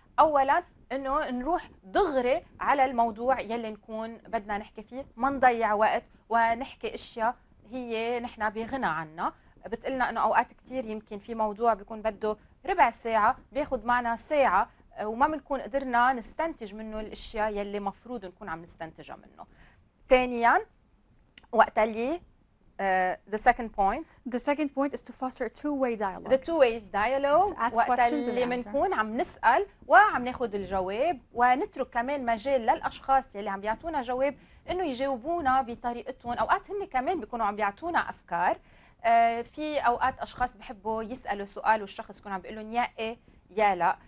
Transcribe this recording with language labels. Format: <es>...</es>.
<ar>اولا انه نروح دغري على الموضوع يلي نكون بدنا نحكي فيه، ما نضيع وقت ونحكي اشياء هي نحن بغنى عنها. بتقلنا انه اوقات كثير يمكن في موضوع بيكون بده ربع ساعه بياخذ معنا ساعه وما بنكون قدرنا نستنتج منه الاشياء يلي مفروض نكون عم نستنتجها منه. ثانيا وقت اللي</ar> <en>the second point is to foster a two-way dialogue. the two-way dialogue</en> <ar>وقت اللي بنكون عم نسأل وعم ناخذ الجواب، ونترك كمان مجال للاشخاص يلي عم بيعطونا جواب انه يجاوبونا بطريقتهم. اوقات هن كمان بيكونوا عم بيعطونا افكار. في اوقات اشخاص بحبوا يسالوا سؤال والشخص يكون عم بيقول لهم يا ايه يا لا.</ar>